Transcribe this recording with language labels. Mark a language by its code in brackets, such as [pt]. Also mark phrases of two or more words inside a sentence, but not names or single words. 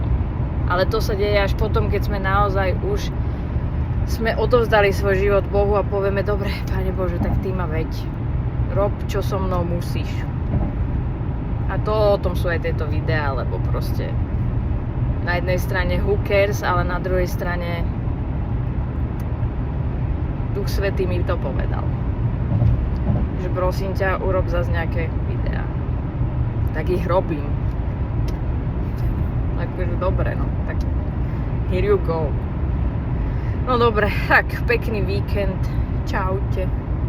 [sk] Ale to sa deje až potom, keď sme naozaj už sme odovzdali svoj život Bohu a povieme, dobre, Pane Bože, tak Ty ma veď. Rob, čo so mnou musíš. A to o tom sú aj tieto videá, lebo proste na jednej strane [en] who cares, [sk] ale na druhej strane Duch Svätý mi to povedal. Že prosím ťa, urob zase nejaké videá. Tak ich robím. Takže dobre, no. [en] Tak here you go. [sk] No dobre, tak pekný víkend. Čaute.